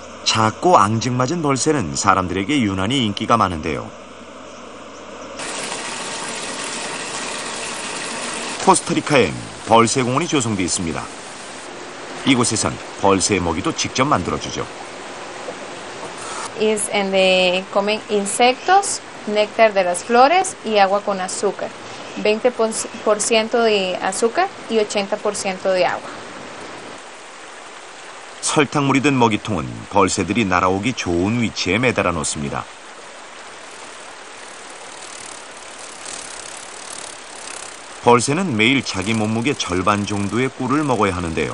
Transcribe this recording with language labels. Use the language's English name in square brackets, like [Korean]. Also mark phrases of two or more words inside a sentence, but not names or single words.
[Korean] 작고 앙증맞은 벌새는 사람들에게 유난히 인기가 많은데요. 코스타리카엔 벌새 공원이 조성돼 있습니다. 이곳에선 벌새 먹이도 직접 만들어주죠. [Spanish] Comen insectos, néctar de las flores y agua con azúcar. 20% de azúcar y 80% de agua. [Korean] 설탕물이 든 먹이통은 벌새들이 날아오기 좋은 위치에 매달아 놓습니다. 벌새는 매일 자기 몸무게 절반 정도의 꿀을 먹어야 하는데요.